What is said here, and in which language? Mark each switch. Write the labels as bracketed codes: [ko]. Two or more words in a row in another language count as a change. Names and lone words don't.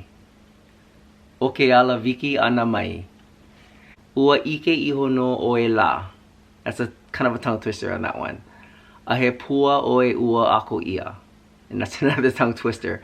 [haw] O ke ala viki ana mai. Ua ike iho no oe la. [en] That's a kind of a tongue twister on that one. [haw] Ahe pua oe ua ako ia. [en] And that's another tongue twister.